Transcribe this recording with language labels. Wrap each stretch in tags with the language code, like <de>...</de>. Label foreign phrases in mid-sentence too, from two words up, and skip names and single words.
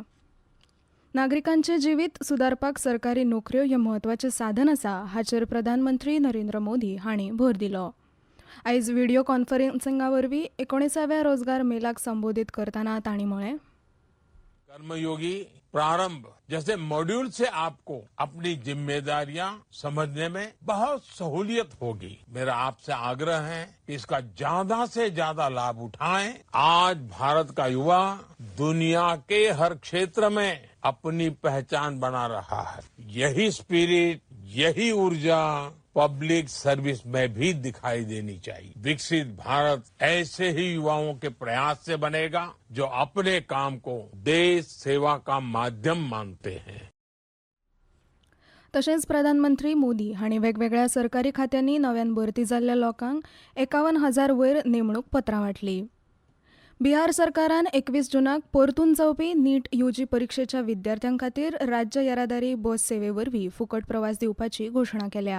<kok>नागरिकांचे जिवीत सुदारपाक सरकारी नोकऱ्यो हे म्हत्वाचें साधन आसा हाचेर प्रधानमंत्री नरेंद्र मोदी हांणी भर दिलो। आयज व्हिडिओ कॉन्फरन्सिंगा वरवीं 19व्या रोजगार मेलाक संबोधित करतना तांणी म्हळें,</kok> <hi>कर्मयोगी प्रारंभ जैसे मॉड्यूल से आपको अपनी जिम्मेदारियां समझने में बहुत सहूलियत होगी। मेरा आपसे आग्रह है कि इसका ज्यादा से ज्यादा लाभ उठाएं। आज भारत का युवा दुनिया के हर क्षेत्र में अपनी पहचान बना रहा है। यही स्पिरिट, यही ऊर्जा</hi> <en>public service</en> <hi>में भी दिखाई देनी चाहिए। विकसित भारत ऐसे ही युवाओं के प्रयास से बनेगा जो अपने काम को देश सेवा का माध्यम मानते हैं।</hi> <kok>तशेंच प्रधानमंत्री मोदी हांणी वेगवेगळ्या सरकारी खात्यांनी नव्यान भरती जाल्ल्या लोकांक 51,000 वयर नेमणूक पत्रां वाटली। बिहार सरकारान 21 जूनाक परतून जावपी नीट यूजी परीक्षेच्या विद्यार्थ्यां खातीर राज्य येरादारी बस सेवेवरवीं फुकट प्रवास दिवपाची घोशणा केल्या।</kok>